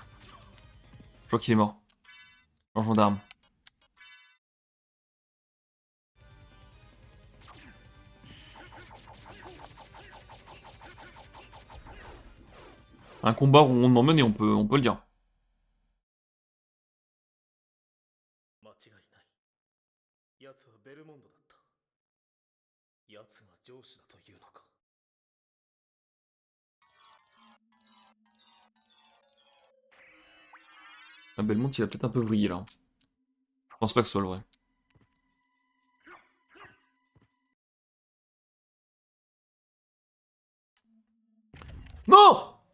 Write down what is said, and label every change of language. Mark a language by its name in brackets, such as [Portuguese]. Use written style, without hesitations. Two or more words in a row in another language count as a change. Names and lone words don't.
[French] Je crois qu'il est mort. Changeons d'arme. Un combat rondement mené, on peut le dire. [Japanese] 間違いない奴はベルモンドだった奴が上司だというのか [French] Ah, Belmont, il a peut-être un peu brillé là. Je pense pas que ce soit le vrai. Non!